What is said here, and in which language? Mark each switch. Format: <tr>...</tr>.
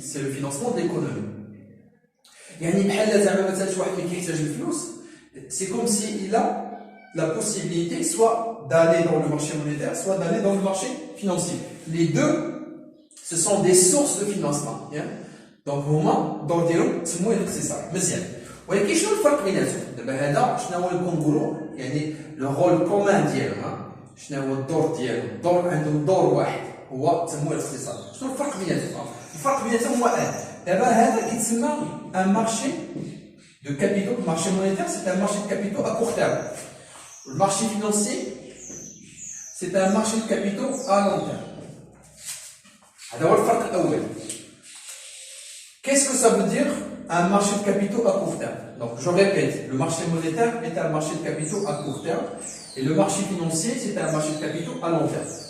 <fr>C'est le financement d'économie.</fr> <ar>يعني بحال زعما مثلا شي واحد اللي كيحتاج الفلوس</ar> <fr>c'est comme s'il a la possibilité soit d'aller dans le marché monétaire, soit d'aller dans le marché financier. Les deux, ce sont des sources de financement.</fr> <ar>Donc, هما دور ديالهم تسموه الاقتصاد. مزيان. ولكن شنو الفرق بيناتهم؟ دابا هذا شنو هو اللي كنقولوا يعني لو رول كومان ديالهم شنو هو الدور ديالهم؟ الدور عندهم دور واحد هو تسموه الاقتصاد. شنو الفرق بيناتهم؟ الفرق بيناتهم هو دابا هذا كيتسمى ان مارشي de capitaux.</ar> <fr>Le marché monétaire, c'est un marché de capitaux à court terme. Le marché financier, c'est un marché de capitaux à long terme. Alors, qu'est-ce que ça veut dire un marché de capitaux à court terme? Donc, je répète, le marché monétaire est un marché de capitaux à court terme et le marché financier, c'est un marché de capitaux à long terme.</fr>